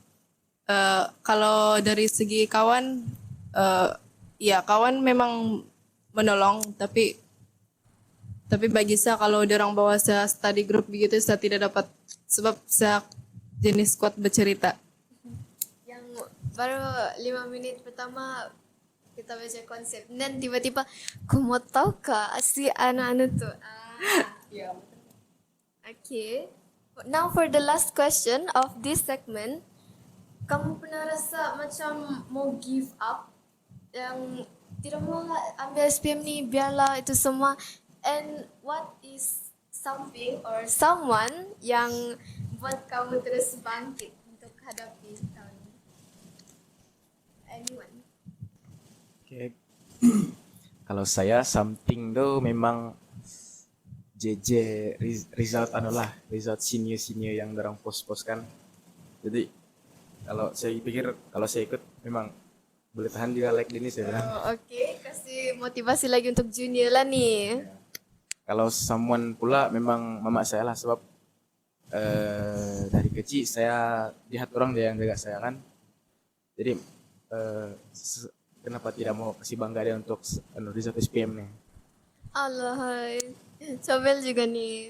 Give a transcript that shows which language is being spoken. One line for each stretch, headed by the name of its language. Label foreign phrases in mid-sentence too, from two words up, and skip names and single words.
Malay: Kalau dari segi kawan, ya kawan memang menolong, tapi bagi saya kalau orang bawa saya
English: study group
Malay: begitu saya tidak dapat, sebab saya jenis kuat bercerita. Yang baru 5 minit pertama kita baca konsep, dan tiba-tiba aku mau tahu kah si anak-anak tuh. Ya. Okay.
English: Now for the last question of this segment.
Malay: Kamu pernah rasa macam mau
English: give up,
Malay: yang tidak mau ambil SPM ni, biarlah itu semua,
English: and what is something or someone
Malay: yang buat kamu terus bangkit untuk hadapi tahun ini? Anyone? Okay. Kalau saya something tuh memang JJ result result senior yang dorang post kan. Jadi kalau saya pikir kalau saya ikut memang boleh tahan juga like ini saya bilang. Okay, kasih motivasi lagi untuk junior lah nih. Kalau someone pula memang mama saya lah, sebab dari kecil saya lihat orang dia yang jaga saya kan. Jadi kenapa tidak mau kasih bangga dia untuk result SPM nih. Allah, Sobel juga nih.